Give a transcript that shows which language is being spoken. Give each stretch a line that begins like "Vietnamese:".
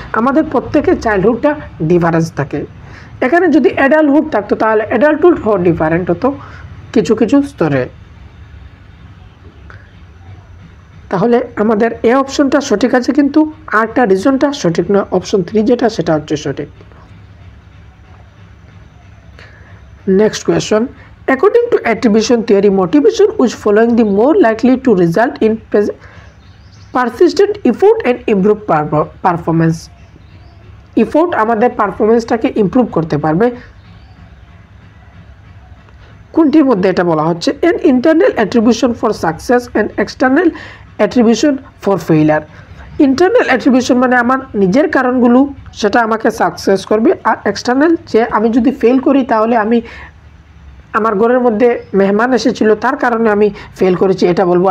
Bangla: আমাদের প্রত্যেকের চাইল্ডহুডটা ডিফারেন্স থাকে। এখানে যদি অ্যাডাল্টহুড থাকতো তাহলে অ্যাডাল্টহুড ডিফারেন্ট হতো কিছু কিছু স্তরে। তাহলে আমাদের এ অপশনটা সঠিক আছে, কিন্তু আরটা রিজনটা সঠিক নয়। অপশন 3 যেটা সেটা হচ্ছে সঠিক।
English: Next question, according to attribution theory, motivation which following the more likely to result in persistent effort and improved performance.
Bangla: Effort আমাদের পারফরমেন্সটাকে ইমপ্রুভ করতে পারবে। কোনটির মধ্যে এটা বলা হচ্ছে?
English: an internal attribution for success and external attribution for failure.
Bangla: Internal attribution মানে আমার নিজের কারণগুলো সেটা আমাকে সাকসেস করবে, আর এক্সটার্নাল যে আমি যদি ফেল করি তাহলে আমি আমার ঘরের মধ্যে মেহমান এসেছিল তার কারণে আমি ফেল করেছি এটা বলবো।